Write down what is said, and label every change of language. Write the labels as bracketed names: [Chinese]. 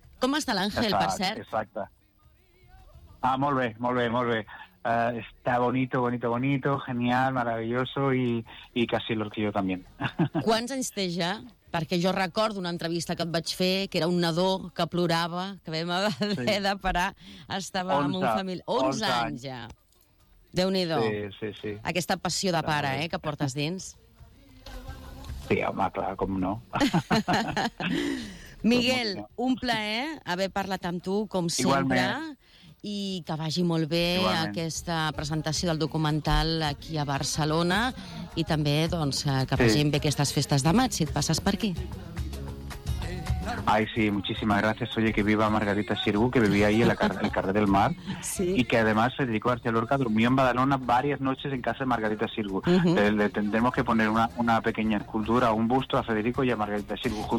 [Catalan] Com està l'Àngel, per cert? Exacte. Ah, molt bé, molt bé, molt bé. [Spanish] Está bonito, bonito, bonito, genial, maravilloso y casi el orquillo también. ¿Cuántos años tienes ya? Porque yo recuerdo una entrevista que [Catalan] te vaig fer, que era un nadó que plorava, que vam haver de parar, estava amb un familia... 11 anys ja. Déu-n'hi-do. Sí, sí, sí. Aquesta passió de pare, que portes dins. Sí, home, clar, com no. Miguel, un plaer haver parlat amb tu, com sempre. I que vagi molt bé. Igualment. Aquesta presentació del documental aquí a Barcelona, i també doncs, que vagin, sí, bé aquestes festes de maig, si et passes per aquí. [Spanish] Ay, sí, muchísimas gracias. Oye, que viva Margarita Xirgu, que vivía ahí en el carrer del Mar. Sí. Y que además Federico García Lorca durmió en Badalona varias noches en casa de Margarita Xirgu. Uh-huh. Le tendremos que poner una pequeña escultura, un busto a Federico y a Margarita Xirgu juntos.